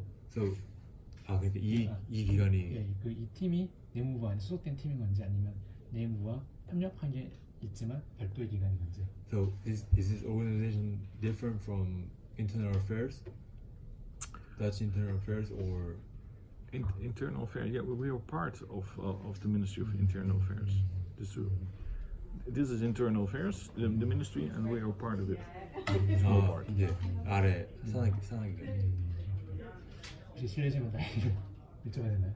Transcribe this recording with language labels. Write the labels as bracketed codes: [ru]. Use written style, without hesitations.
[ko] So 그러니까 이 기관이 예, 그 이 팀이 내무부 안에 소속된 팀인 건지 아니면 내무부와 협력한 게 있지만 별도의 기관인 건지. [en] So is this organization different from Internal Affairs? Dutch Internal Affairs or Internal Affairs. Yeah, we are part of the Ministry of Internal Affairs. This is Internal Affairs, the ministry, and we are part of it. [ko] 이제 아래 산하기. 혹시 실례지만 나이를 여쭤봐야 되나요?